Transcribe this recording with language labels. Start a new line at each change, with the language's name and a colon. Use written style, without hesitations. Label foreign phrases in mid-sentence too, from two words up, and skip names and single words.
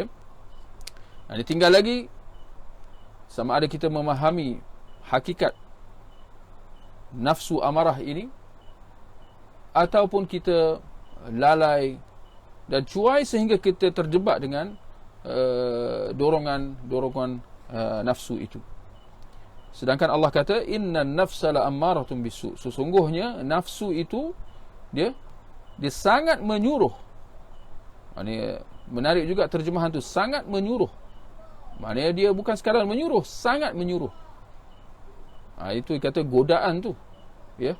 Malay: Ini tinggal lagi sama ada kita memahami hakikat nafsu amarah ini, ataupun kita lalai dan cuai sehingga kita terjebak dengan dorongan nafsu itu. Sedangkan Allah kata,
Arabic: إن النفس لأمارة بالسوء,
Malay: sesungguhnya nafsu itu dia sangat menyuruh. Ini menarik juga terjemahan tu, sangat menyuruh. Maknanya dia bukan sekadar menyuruh, sangat menyuruh. Itu kata godaan tu, ya.